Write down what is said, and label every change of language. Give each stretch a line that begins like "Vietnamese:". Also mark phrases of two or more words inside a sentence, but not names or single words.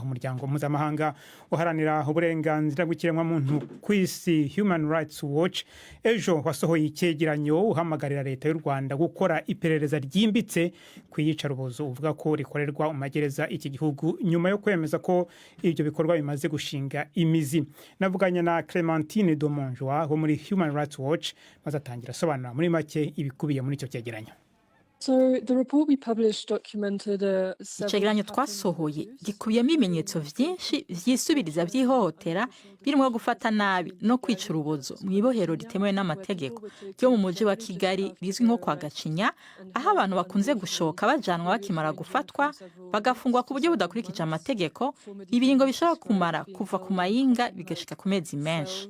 Kinyarwanda: Umuryango mpuzamahanga uharanira uburenganzira bw'ikiremwa muntu ku isi Human Rights Watch ejo wasohoye icyegeranyo uhamagarira leta y'u Rwanda gukora iperereza ryimbitse ku iyicarubozo uvuga ko rikorerwa mu magereza iki gihugu nyuma yo kwemeza ko ibyo bikorwa bimaze gushinga imizi. Navuganye na Clementine Domonjwa wo muri Human Rights Watch bazatangira sobanura muri make ibikubiye muri icyo cyegeranyo.
Rundi: Icegeranyo twasohoye gikubiyemo ibimenyetso vyinshi vyisubiriza vy'ihohotera birimo gufata nabi no kwica urubozo mu ibohero ritemewe n'amategeko ryo mu muji wa Kigali rizwi nko kwa Gacinya, aho abantu bakunze gushoka bajanwa bakimara gufatwa bagafungwa ku buryo budakurikije amategeko, ibiringo bishobora kumara kuva ku mayinga bigashika ku mezi menshi.